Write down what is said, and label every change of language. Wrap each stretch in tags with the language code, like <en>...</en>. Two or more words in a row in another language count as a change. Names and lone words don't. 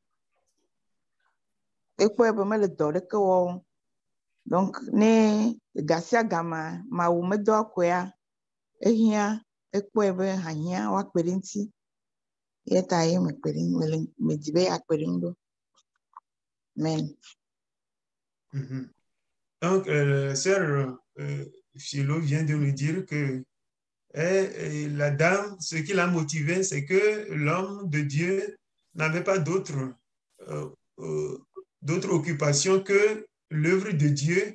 <ee>Ekpɔe be mele dɔ ɖeke wɔm. Donc ne ga sia ga Mawu medɔ koea ehia ekpɔe be hahia woakpe ɖe ŋuti ye ta ye medi be akpe ɖe ŋu ɖo. Amen.</ee> <fr>Donc, sœur Philo vient de nous dire que la dame, ce qui l'a motivé, c'est que l'homme de Dieu n'avait pas d'autre occupation que l'œuvre de Dieu.</fr>